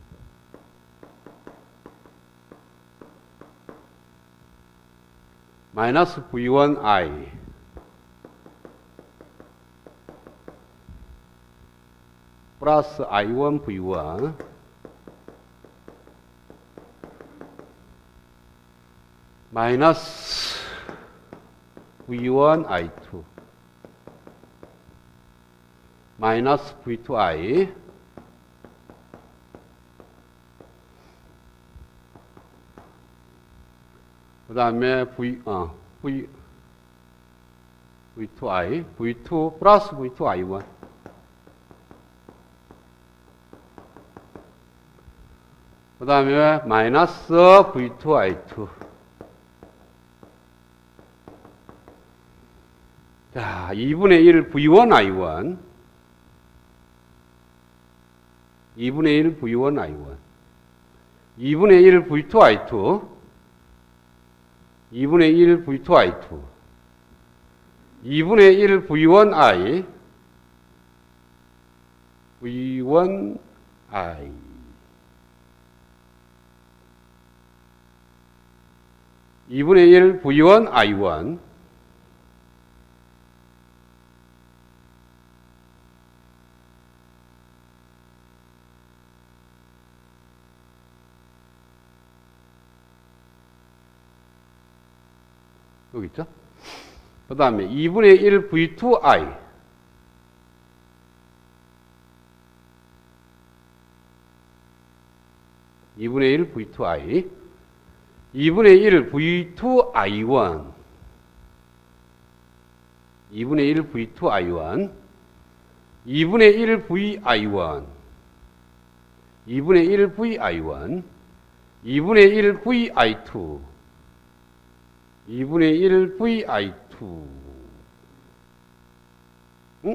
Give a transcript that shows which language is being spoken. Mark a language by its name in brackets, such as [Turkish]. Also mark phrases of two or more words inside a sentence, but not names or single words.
[Korean] 마이너스 V1I 플러스 I1 V1 마이너스 V1 I2 마이너스 V2I 그 다음에 V2I V2 플러스 V2I1 그 다음에 마이너스 V2I2 자, 2분의 1 V1I1 2분의 1 V1I1 2분의 1 V2I2 2분의 1 V2I2 2분의 1 V1I V1I 2분의 1 V1I1 여기 있죠? 그 다음에 2분의 1 V2I 2분의 1 V2I 2분의 1 V2I1 2분의 1 V2I1 2분의 1 VI1 2분의 1 VI1 2분의 1 VI2 2분의 1 VI2 응?